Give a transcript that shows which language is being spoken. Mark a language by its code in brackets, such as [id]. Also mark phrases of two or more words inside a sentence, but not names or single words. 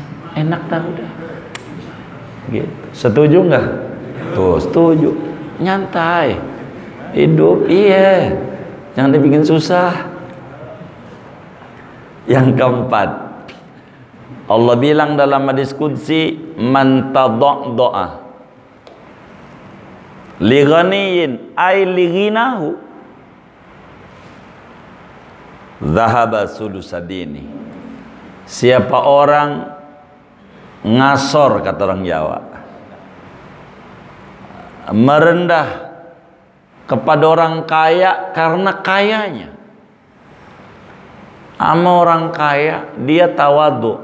[id] Enak dah udah. Gitu. Setuju nggak? Tuh, setuju. Nyantai. Hidup, iya. Jangan dibikin susah. Yang keempat, Allah bilang dalam hadis qudsi, [ar] من تضعضع لغني أي لغناه ذهب ثلثا دينه. [id] Siapa orang ngasor, kata orang Jawa, merendah kepada orang kaya karena kayanya. Ama orang kaya dia tawadhu.